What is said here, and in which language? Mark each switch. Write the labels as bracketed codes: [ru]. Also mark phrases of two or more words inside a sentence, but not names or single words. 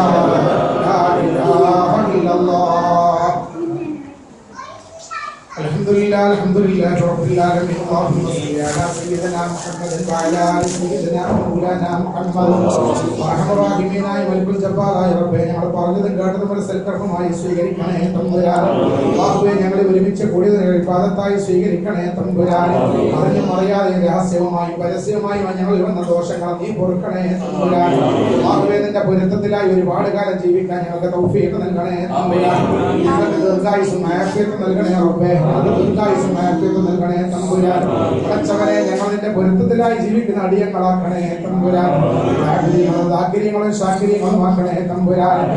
[ar] إله إلا الله الحمد لله رب العالمين اللهم صل على سيدنا محمد وعلى آل سيدنا مولانا محمد وارحم الراحمين ملك الجبار [ml] رബ്ബേ ഞങ്ങൾ പറഞ്ഞതും കേട്ടതും സൽക്കർമ്മമായി സ്വീകരിക്കണേ തമ്പുരാൻ അല്ലാഹുവേ ഞങ്ങളെ ഒരുമിച്ച് കൂടിയതിനെ ഇബാദത്തായി സ്വീകരിക്കണേ തമ്പുരാൻ അറിഞ്ഞും അറിയാതെ രഹസ്യവുമായി പരസ്യമായി ഞങ്ങൾ വന്ന ദോഷങ്ങൾ നീ പൊറുക്കണേ തമ്പുരാൻ അല്ലാഹുവേ നിന്റെ പൊരുത്തത്തിലായി ഒരുപാട് കാലം ജീവിക്കാൻ ഞങ്ങൾക്ക് തൗഫീഖ് നൽകണേ തമ്പുരാൻ ഞങ്ങൾക്ക് ദീർഘായുസ്സും ആഫിയത്തും നൽകണേ റബ്ബേ ദീർഘായുസ്സും ആഫിയത്തും നൽകണേ തമ്പുരാൻ പടച്ചവനെ ഞങ്ങൾ നിന്റെ പൊരുത്തത്തിലായി ജീവിക്കുന്ന അടിയങ്ങളാക്കണേ തമ്പുരാൻ ദാക്കിര്യങ്ങളും ശാക്കിര്യങ്ങളുമാക്കണേ തമ്പുരാൻ